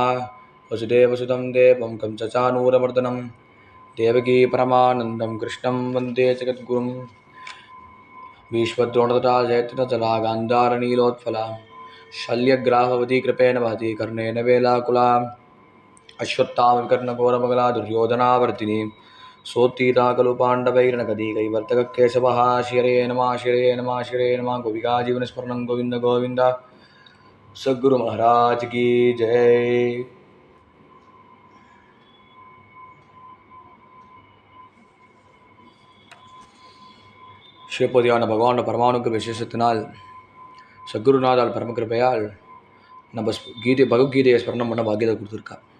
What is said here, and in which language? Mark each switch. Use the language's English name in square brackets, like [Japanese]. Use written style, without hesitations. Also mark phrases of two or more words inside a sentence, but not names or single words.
[Sanskrit] वसुदेवसुतं देवं कंसचानूरमर्दनं देवकी परमानन्दं कृष्णं वन्दे जगद्गुरुं भीष्मद्रोणतटा जयत्रितला गान्धारनीलोत्फला शल्यग्राहवती कृपेण वहति कर्णेन वेलाकुला अश्वत्थामविकर्णघोरमगला दुर्योधनावर्तिनी सोत्तीता खलु पाण्डवैर्नकदीकैवर्तककेशवः शिरे नमः शिरे नमः शिरे नमः गोपिका जीवनस्मरणं गोविन्द गोविन्द। [Hindi] सद्गुरु महाराज की जय। [Tamil] சிவபதியான பகவானோட பரமானுக்கு விசேஷத்தினால் சத்குருநாதால் பரமகிருப்பையால் நம்ம பகவத்கீதையை ஸ்மரணம் பண்ண பாக்கியத்தை கொடுத்துருக்கா.